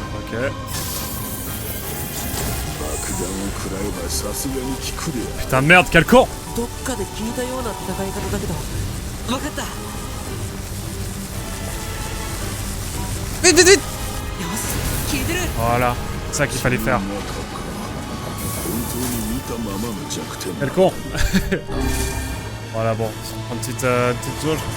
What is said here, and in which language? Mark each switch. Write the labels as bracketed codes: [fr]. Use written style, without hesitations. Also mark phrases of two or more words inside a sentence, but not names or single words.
[ja] 爆弾を食らえばさすがに効くである。 [fr] Putain merde, quel con! [ja] どっかで聞いたような戦い方だけど分かった。よ [fr] Vite, vite, vite! [ja] し聞いてる。 [fr] Voilà, c'est ça qu'il fallait faire. [ja] 中か。本当に見たままの弱点 [fr] Quel con! Voilà, bon, une petite jauge.